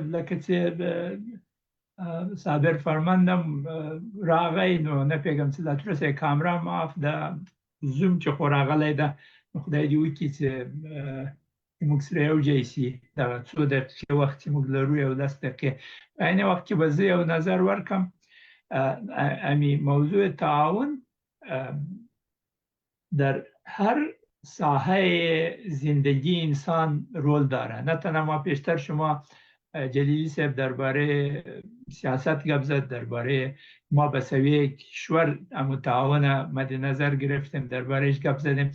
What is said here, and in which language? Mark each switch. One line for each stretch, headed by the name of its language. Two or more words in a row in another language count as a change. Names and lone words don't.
Pashto: لکه چې صابر فرماندم راغی، نو نه پوهېږم چې لا تر اوسه یې کامره معاف ده، زوم چې خو راغلی ده، خدای دې وکړي چې موږ سره یو ځای شي دغه څو دقیقې وخت چې موږ لرو، یو 10 دقیقې. په عین وخت کې به زه یو نظر ورکړم.
Persian: امی موضوع تعاون در هر ساحه زندگی انسان رول داره. نه تنها ما پیشتر شما جلیلی صاحب درباره سیاست گپ زد، درباره ما به سویه کشور تعاون مد نظر گرفتیم، دربارهش گپ زدیم.